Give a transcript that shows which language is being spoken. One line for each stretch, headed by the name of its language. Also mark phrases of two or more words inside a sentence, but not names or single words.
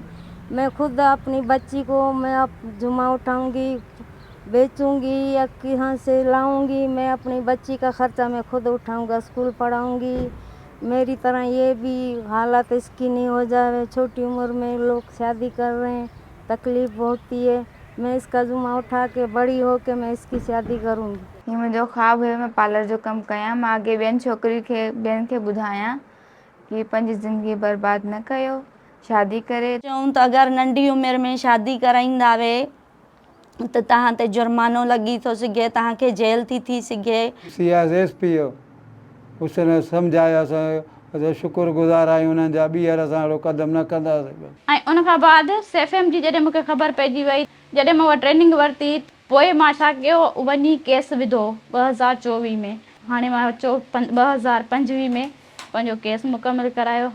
Urdu: میں خود اپنی بچی کو میں اب جمعہ اٹھاؤں گی، بیچوں گی یا کہاں سے لاؤں گی، میں اپنی بچی کا خرچہ میں خود اٹھاؤں گا، اسکول پڑھاؤں گی. میری طرح یہ بھی حالت اس کی نہیں ہو جائے. چھوٹی عمر میں لوگ شادی کر رہے ہیں، تکلیف ہوتی ہے. میں اس کا جمعہ اٹھا کے بڑی ہو کے میں اس کی شادی کروں گی. ये
Sindhi: मुंहिंजो ख़्वाबु हुयो, मैं पार्लर जो कमु कयां। मां अॻे ॿियनि खे ॿुधायां कि पंहिंजी ज़िंदगी बर्बाद न कयो, शादी करे। चऊं त अगरि नंढी उमिरि में शादी कराईंदा वे त तव्हां ते जुर्मानो लॻी थो सघे, तव्हांखे जेल थी सघे।
Urdu: ایس پی او اس نے سمجھایا,
Sindhi: असां शुक्रगुज़ार आहियूं उन्हनि जा, ॿीहर असां अहिड़ो क़दम न कंदासीं। ऐं उन खां बाद सेफएम जी जॾहिं मूंखे ख़बर पइजी वई, जॾहिं मां उहा ट्रेनिंग वरिती, पोइ मां छा कयो, वञी केस विधो 2024 में। हाणे मां 2025 में पंहिंजो केस मुकमल करायो।